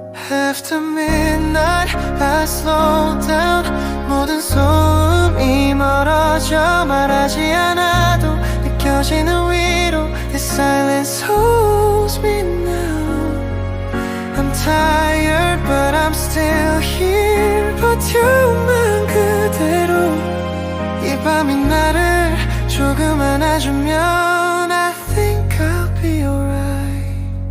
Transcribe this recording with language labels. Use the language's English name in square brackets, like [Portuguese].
[English] After midnight I slow down. [Korean] 모든 소음이 멀어져 말하지 않아도 느껴지는 위로 [English] This silence holds me now. I'm tired but I'm still here. [Korean] 버텨만 그대로 이 밤이 나를 조금 안아주면 [English] I think I'll be alright.